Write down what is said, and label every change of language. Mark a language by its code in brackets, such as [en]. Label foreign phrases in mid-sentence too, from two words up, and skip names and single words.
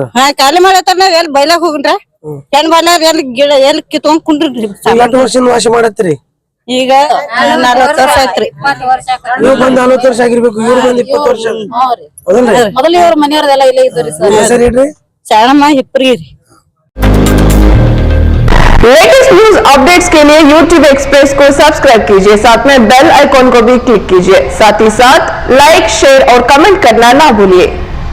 [kn] ಹಾ ಖಾಲಿ ಮಾಡತ್ತಾರ ನಾವ್ ಎಲ್ಲಿ ಬೈಲಾಗ್ ಹೋಗ್ರ ಹೆಣ್ ಬಾಲ್ಯಾರ ಎಲ್ಲಿ ಗಿಡ ಎಲ್ಲಿ ಕಿತ್ಕೊಂಡ್ ಕುಂಡ್ರಿ ಎಷ್ಟು ವರ್ಷದಿಂದ ವಾಸ ಮಾಡತ್ತೀರಿ? ಈಗ 40 ವರ್ಷ ಆಯ್ತ್ರಿ. ನೀವು ಬಂದ್ 40 ವರ್ಷ ಆಗಿರ್ಬೇಕು, ಇವ್ರು ಬಂದ್ 20 ವರ್ಷ ಹೌದಲ್ರಿ? ಮೊದಲು ಇವ್ರ ಮನೆಯವ್ರದೆಲ್ಲ ಇಲ್ಲೇ ಇದ್ರಿ ಸರ್. ನಿಮ್ ಹೆಸರು ಹೇಳ್ರಿ? ಶಾಣಮ್ಮ ಹಿಪ್ರಿ ರೀ. [en] latest news updates [hi] के लिए YouTube एक्सप्रेस को सब्सक्राइब कीजिए, साथ में [en] bell icon [hi] को भी क्लिक कीजिए, साथ ही साथ [en] like, share [hi] और कमेंट करना ना भूलिए।